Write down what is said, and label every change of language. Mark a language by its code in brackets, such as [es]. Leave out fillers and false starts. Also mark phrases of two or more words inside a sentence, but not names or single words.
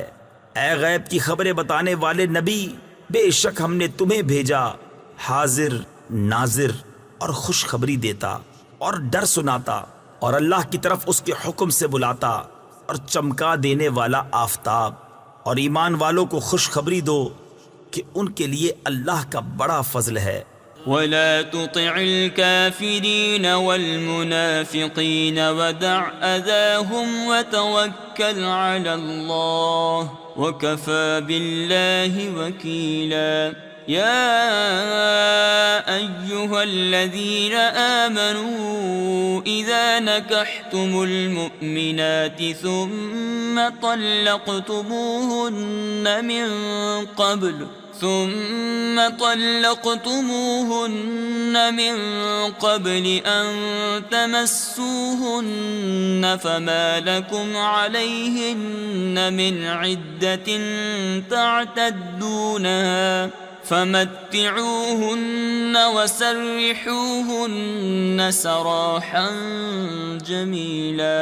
[hi] ऐ गैब की खबरें बताने वाले नबी, बेशक हमने तुम्हें भेजा हाजिर नाजिर और खुशखबरी देता और डर सुनाता, और अल्लाह की तरफ उसके हुक्म से बुलाता, और चमका देने वाला आफताब। और ईमान वालों को खुशखबरी दो कि उनके लिए अल्लाह का बड़ा फजल है। [ar] ولا تطع الكافرين والمنافقين ودع أذاهم وتوكل على الله وكفى بالله وكيلا. يا أيها الذين آمنوا إذا نكحتم المؤمنات ثم طلقتموهن من قبل أن تمسوهن فما لكم عليهن من عدة تعتدونها فمتعوهن وسرحوهن سراحا جميلا।